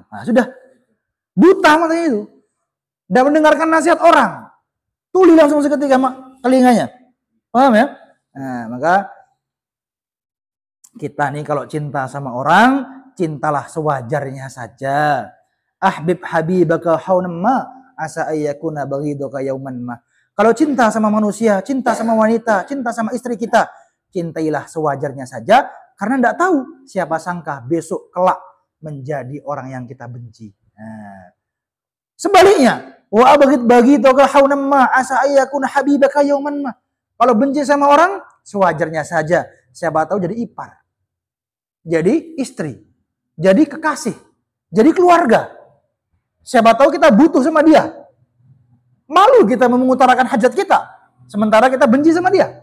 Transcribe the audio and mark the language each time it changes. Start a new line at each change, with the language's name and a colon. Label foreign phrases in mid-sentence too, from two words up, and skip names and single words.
Indonesian: Nah, sudah buta matanya itu. Tidak mendengarkan nasihat orang. Tuli langsung seketika telinganya. Paham ya? Nah, maka kita nih kalau cinta sama orang, cintalah sewajarnya saja.
Arabic: أحبب حبيبك هونا ما عسى أن يكون بغيضك يوما ما.
Indonesian: Kalau cinta sama manusia, cinta sama wanita, cinta sama istri kita, cintailah sewajarnya saja karena tidak tahu siapa sangka besok kelak menjadi orang yang kita benci. Nah.
Arabic: Sebaliknya, وأبغض بغيضك هونا ما عسى أن يكون حبيبك يوما ما.
Indonesian: Kalau benci sama orang, sewajarnya saja. Siapa tahu jadi ipar. Jadi istri, jadi kekasih, jadi keluarga. Siapa tahu kita butuh sama dia. Malu kita mengutarakan hajat kita, sementara kita benci sama dia.